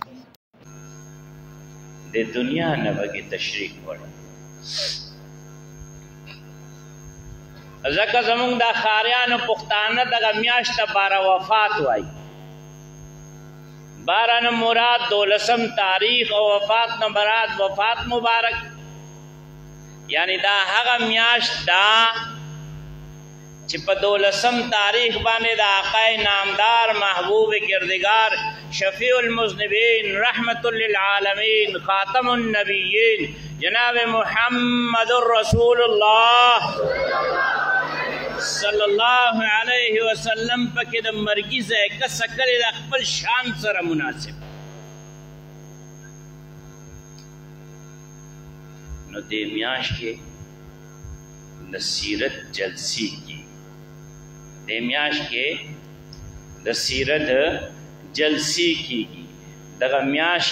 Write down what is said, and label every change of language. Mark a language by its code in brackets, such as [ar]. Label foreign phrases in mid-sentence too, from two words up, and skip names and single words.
[ps] د دنیا نه وګي تشریف وړ ځکه زمونږ د ښاریانو پښتانه دغه میاشت ته باره وفات وایي باره نه مراد 12 تاریخ او وفات نه مراد وفات مبارک یعنی دا هغه میاشت دا چې په 12 تاریخ باندې د [fa] آقای نامدار محبوب کردگار [ar] شفیع المذنبین رحمت للعالمین خاتم النبیین [ps] جناب محمد رسول الله [ar] صلی الله علیه وسلم [ps] پکې د مرګي ځای کسه کړې د خپل شان سره مناسب نو دې میاشت کې د سیرت جلسې کېږي دې میاشت کې د سیرت جلسې کېږي دغه میاشت